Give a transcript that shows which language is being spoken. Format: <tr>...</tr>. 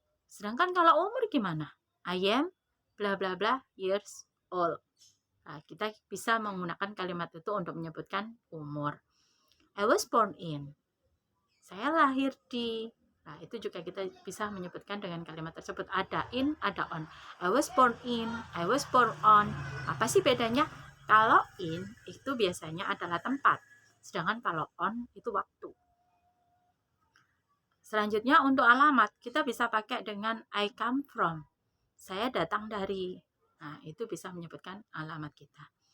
<id>Sedangkan kalau umur gimana?</id> <en>I am bla bla bla years old.</en> <id>Nah, kita bisa menggunakan kalimat itu untuk menyebutkan umur.</id> <en>I was born in.</en> <id>Saya lahir di. Nah, itu juga kita bisa menyebutkan dengan kalimat tersebut. Ada in, ada on.</id> <en>I was born in, I was born on.</en> <id>Apa sih bedanya? Kalau in itu biasanya adalah tempat. Sedangkan kalau on itu waktu. Selanjutnya untuk alamat, kita bisa pakai dengan</id> <en>I come from.</en> <id>Saya datang dari. Nah, itu bisa menyebutkan alamat kita.</id>